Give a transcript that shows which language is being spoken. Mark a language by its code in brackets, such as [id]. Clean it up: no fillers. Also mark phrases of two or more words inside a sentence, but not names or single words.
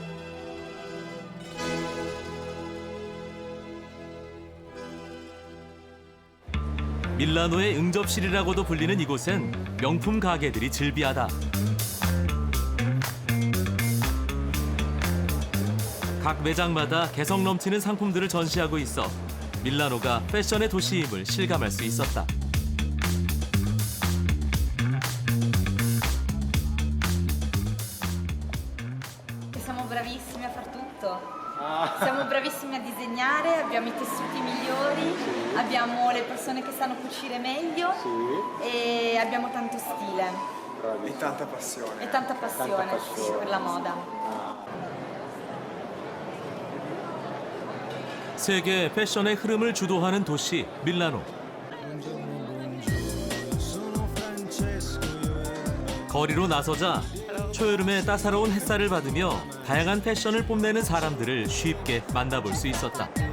[ko] 밀라노의 응접실이라고도 불리는 이곳엔 명품 가게들이 즐비하다. 각 매장마다 개성 넘치는 상품들을 전시하고 있어 밀라노가 패션의 도시임을 실감할 수 있었다. [it] Siamo bravissimi a far tutto. Siamo bravissimi a disegnare, abbiamo i tessuti migliori, abbiamo le persone che sanno cucire meglio e abbiamo tanto stile E tanta passione. e tanta passione per la moda. [ko] 세계 패션의 흐름을 주도하는 도시 밀라노. 거리로 나서자 초여름의 따사로운 햇살을 받으며 다양한 패션을 뽐내는 사람들을 쉽게 만나볼 수 있었다.